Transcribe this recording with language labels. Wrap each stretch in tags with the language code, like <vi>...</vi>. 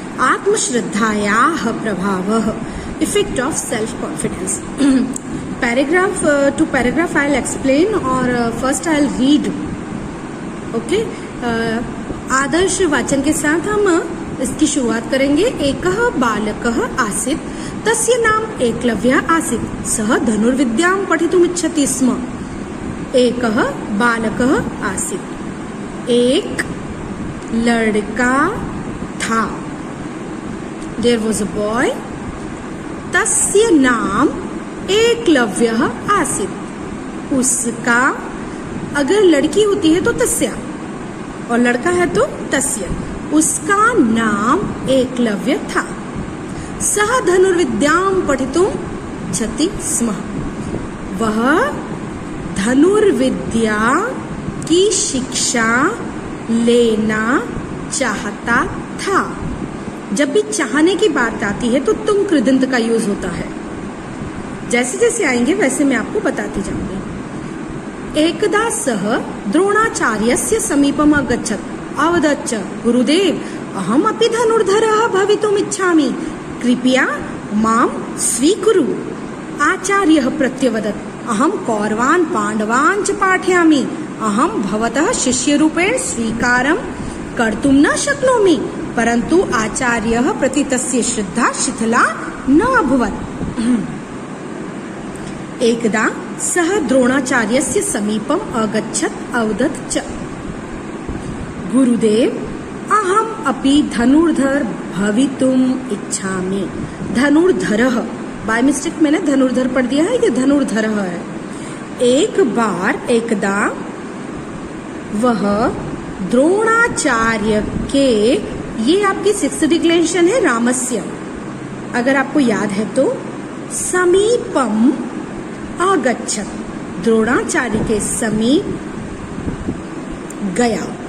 <sa>आत्मश्रद्धायाः प्रभावः,</sa> <en>Effect of self confidence. Paragraph to paragraph I will explain और first I will read.</en> <hi>Okay, आदर्श वाचन के साथ हम इसकी शुरुआत करेंगे।</hi> <sa>एकः बालकः आसीत्, तस्य नाम एकलव्यः आसीत्, सः धनुर्विद्यां पठितुम् इच्छति स्म। एकः बालकः आसीत्,</sa> <hi>एक लड़का था।</hi> <en>there was a boy,</en> <sa>तस्य नाम एकलव्यः आसीत्,</sa> <hi>उसका, अगर लड़की होती है तो तस्या और लड़का है तो तस्य, उसका नाम एकलव्य था।</hi> <sa>सः धनुर्विद्यां पठितुम् इच्छति स्म,</sa> <hi>वह धनुर्विद्या की शिक्षा लेना चाहता था। जब भी चाहने की बात आती है तो तुम कृदंत का यूज होता है। जैसे जैसे आएंगे वैसे मैं आपको बताती जाऊंगी।</hi> <sa>एकदा सः द्रोणाचार्यस्य समीपम् अगच्छत्, अवदत्, गुरुदेव अहम् अपि धनुर्धरः भवितुम् इच्छामि, कृपया मां स्वीकुरु। आचार्यः प्रत्यवदत्, अहं कौरवान् पाण्डवान् च पाठयामि, अहं भवतः शिष्यरूपेण स्वीकारं कर्तुं न शक्नोमि। परन्तु आचार्यः प्रति तस्य श्रद्धा शिथिला न अभवत्। एकदा सः द्रोणाचार्यस्य समीपम् अगच्छत्, अवदत् च, गुरुदेव अहम् अपि धनुर्धर भवितुम् इच्छामि।</sa> <hi>धनुर्धरः,</hi> <en>by mistake</en> <hi>मैंने धनुर्धर पढ़ दिया है, ये धनुर्धरः है। एक बार, एकदा, वह द्रोणाचार्य के, ये आपकी 6th डिक्लेरेशन है रामस्य, अगर आपको याद है तो,</hi> <sa>समीपम आगच्छत्,</sa> <hi>द्रोणाचार्य के समीप गया।</hi>